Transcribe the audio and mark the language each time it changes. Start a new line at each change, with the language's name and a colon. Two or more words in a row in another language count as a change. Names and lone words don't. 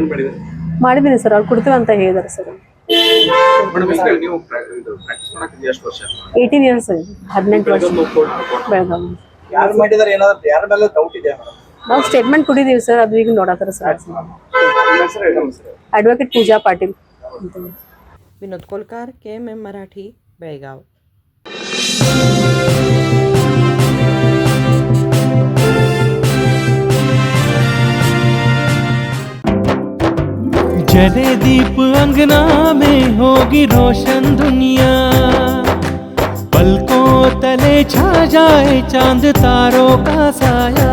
Kannada: ಮಾಡಿದೀನಿ ಸರ್. ಅವ್ರು ಕೊಡ್ತೀವಿ ಅಂತ ಹೇಳಿದಾರೆ ಸರ್. 18 ಇಯರ್ಸ್ 18 ವರ್ಷ ಬೆಳಗಾವಿ. ನಾವು ಸ್ಟೇಟ್ಮೆಂಟ್ ಕೊಟ್ಟಿದ್ದೀವಿ ಸರ್. ಅದು ಈಗ ನೋಡತ್ತಾರ ಸರ್. ಅಡ್ವೊಕೇಟ್ पूजा पाटील.
Marathi: विनोद कोलकार, KMM मराठी, बेळगाव.
Hindi: जले दीप अंगना में होगी रोशन दुनिया, पलकों तले छा जाए चांद तारों का साया,